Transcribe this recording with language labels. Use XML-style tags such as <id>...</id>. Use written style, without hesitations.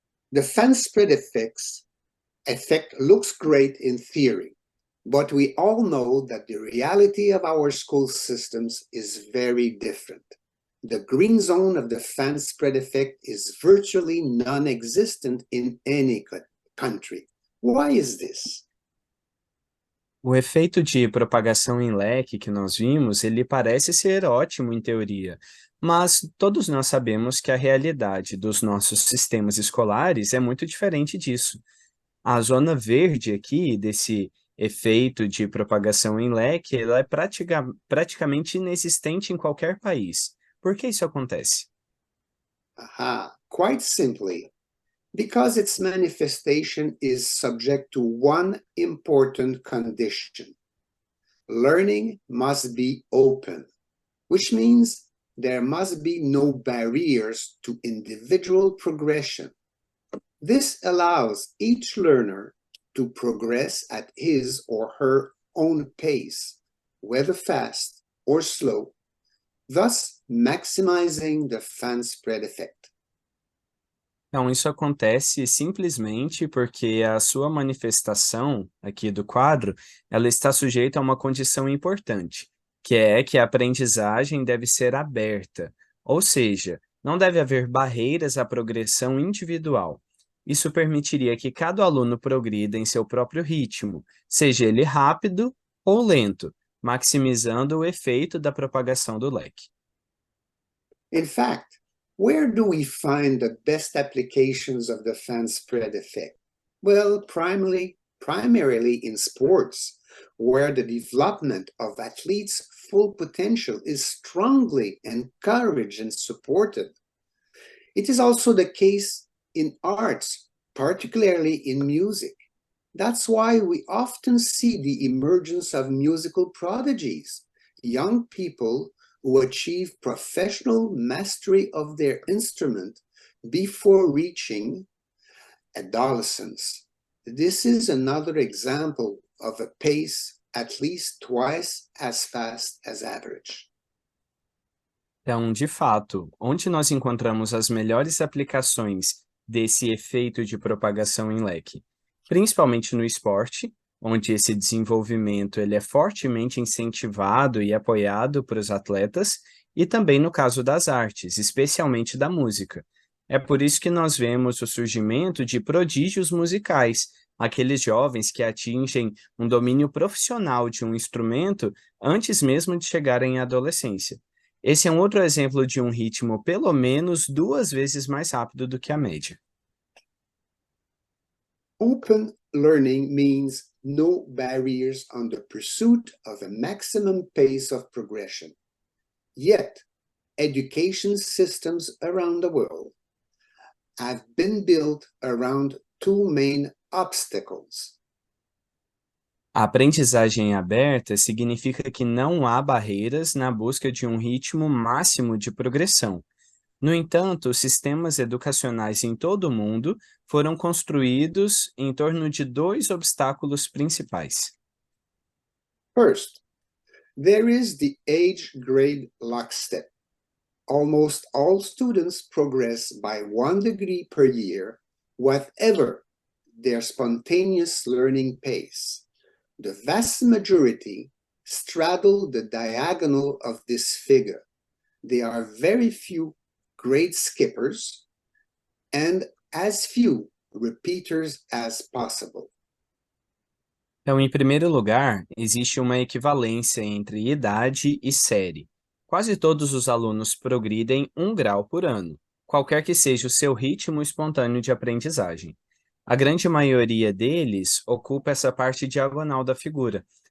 <en>The fan spread effect looks great in theory, But we all know that the reality of our school systems is very different. The green zone of the fan spread effect is virtually non-existent in any country. Why is this?</en> <pt>O efeito de propagação em leque que nós vimos, ele parece ser ótimo em teoria, mas todos nós sabemos que a realidade dos nossos sistemas escolares é muito diferente disso. A zona verde aqui, desse efeito de propagação em leque, ela é praticamente inexistente em qualquer país. Por que isso acontece?</pt> <en>Quite simply, because its manifestation is subject to one important condition. Learning must be open, which means there must be no barriers to individual progression. This allows each learner to progress at his or her own pace, whether fast or slow, thus maximizing the fan spread effect.</en> <pt>Então, isso acontece simplesmente porque a sua manifestação aqui do quadro, ela está sujeita a uma condição importante, que é que a aprendizagem deve ser aberta, ou seja, não deve haver barreiras à progressão individual. Isso permitiria que cada aluno progrida em seu próprio ritmo, seja ele rápido ou lento, maximizando o efeito da propagação do leque.</pt> <en>In fact, where do we find the best applications of the fan spread effect? Well, primarily in sports, where the development of athletes' full potential is strongly encouraged and supported. It is also the case in arts, particularly in music. That's why we often see the emergence of musical prodigies, young people who achieve professional mastery of their instrument before reaching adolescence. This is another example of a pace at least twice as fast as average.</en> <pt>Então, de fato, onde nós encontramos as melhores aplicações desse efeito de propagação em leque? Principalmente no esporte, onde esse desenvolvimento ele é fortemente incentivado e apoiado para os atletas, e também no caso das artes, especialmente da música. É por isso que nós vemos o surgimento de prodígios musicais, aqueles jovens que atingem um domínio profissional de um instrumento antes mesmo de chegarem à adolescência. Esse é um outro exemplo de um ritmo pelo menos 2 vezes mais rápido do que a média.</pt> <en>Open learning means no barriers on the pursuit of a maximum pace of progression. Yet, education systems around the world have been built around two main obstacles.</en> <pt>A aprendizagem aberta significa que não há barreiras na busca de um ritmo máximo de progressão. No entanto, os sistemas educacionais em todo o mundo foram construídos em torno de 2 obstáculos principais.</pt> <en>First, there is the age grade lockstep. Almost all students progress by 1 degree per year, whatever their spontaneous learning pace. The vast majority straddle the diagonal of this figure. There are very few grade skippers and as few repeaters as possible.</en> <pt>Então, em primeiro lugar, existe uma equivalência entre idade e série. Quase todos os alunos progridem 1 grau por ano, qualquer que seja o seu ritmo espontâneo de aprendizagem. A grande maioria deles ocupa essa parte diagonal da figura.</pt>